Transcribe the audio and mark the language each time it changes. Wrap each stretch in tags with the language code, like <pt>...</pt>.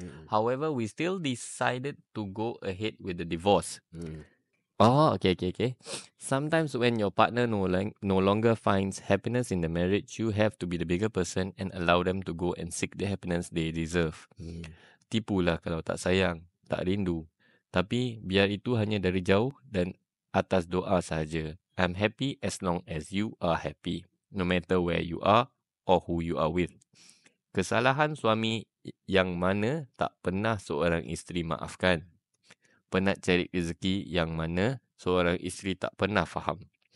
<en>However, we still decided to go ahead with the divorce. Okay. Sometimes when your partner no longer finds happiness in the marriage, you have to be the bigger person and allow them to go and seek the happiness they deserve.</en> <ms>Tipulah kalau tak sayang, tak rindu. Tapi biar itu hanya dari jauh dan atas doa sahaja.</ms> <en>I'm happy as long as you are happy, no matter where you are or who you are with.</en> <ms>Kesalahan suami yang mana tak pernah seorang isteri maafkan. Penat cari rezeki yang mana seorang isteri tak pernah faham.</ms>